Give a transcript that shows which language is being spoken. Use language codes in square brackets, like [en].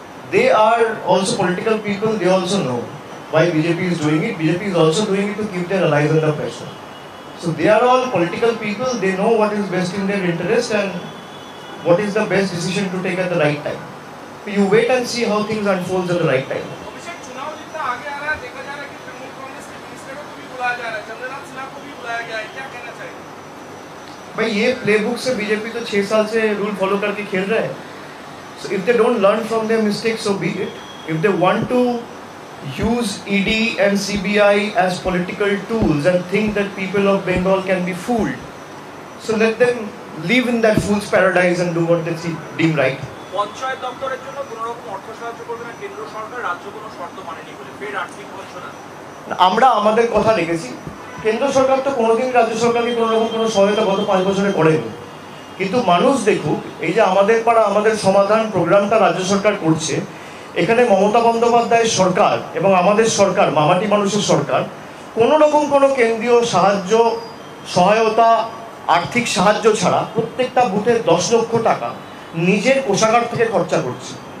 [en] They are also political people, they also know why BJP is doing it. BJP is also doing it to keep their allies under pressure. So they are all political people, they know what is best in their interest and what is the best decision to take at the right time. So you wait and see how things unfold at the right time. [hi] अभिषेक चुनाव जितना आगे आ रहा है देखा जा रहा है कि तृणमूल कांग्रेस के मिनिस्टरों को भी बुलाया जा रहा है, चंद्रनाथ सिन्हा को भी बुलाया गया है, क्या कहना चाहिए? भाई ये प्लेबुक से बीजेपी तो 6 साल से रूल फॉलो करके खेल रहा है. [en] So if they don't learn from their mistakes, so be it. If they want to use ED and CBI as political tools and think that people of Bengal can be fooled, so let them live in that fool's paradise and do what they deem right. [bn] Panchayat দপ্তরের জন্য কোনো রকম অর্থ সাহায্য করবে না কেন্দ্র সরকার, রাজ্য কোনো শর্ত মানেনি বলে ফের আর্থিক বঞ্চনা। আমরা আমাদের কথা রেখেছি, কেন্দ্র সরকার তো কোনোদিন রাজ্য সরকারকে কোনো রকম কোনো সহায়তা গত 5 বছরে করেনি, কিন্তু মানুষ দেখুক এই যে আমাদের পাড়া আমাদের সমাধান প্রোগ্রামটা রাজ্য সরকার করছে, এখানে মমতা বন্দ্যোপাধ্যায়ের সরকার এবং আমাদের সরকার মামাটি মানুষের সরকার কোনো রকম কোনো কেন্দ্রীয় সাহায্য সহায়তা আর্থিক সাহায্য ছাড়া প্রত্যেকটা বুথে 10 লক্ষ টাকা নিজের কোষাগার থেকে খরচা করছে।